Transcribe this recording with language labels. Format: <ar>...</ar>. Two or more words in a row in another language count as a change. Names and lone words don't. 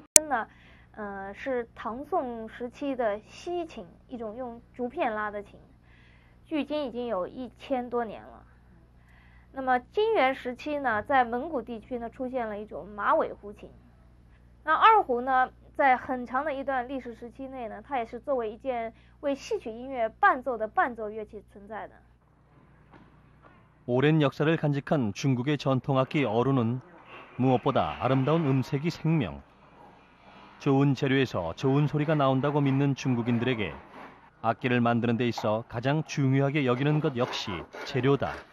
<zh>是唐宋时期的西琴，一种用竹片拉的琴，距今已经有1000多年了。那么金元时期呢，在蒙古地区呢出现了一种马尾胡琴。那二胡呢，在很长的一段历史时期内呢，它也是作为一件为戏曲音乐伴奏的伴奏乐器存在的。</zh> <ko>오랜 역사를 간직한 중국의 전통악기 어루는 무엇보다 아름다운 음색이 생명. 좋은 재료에서 좋은 소리가 나온다고 믿는 중국인들에게 악기를 만드는 데 있어 가장 중요하게 여기는 것 역시 재료다.</ko>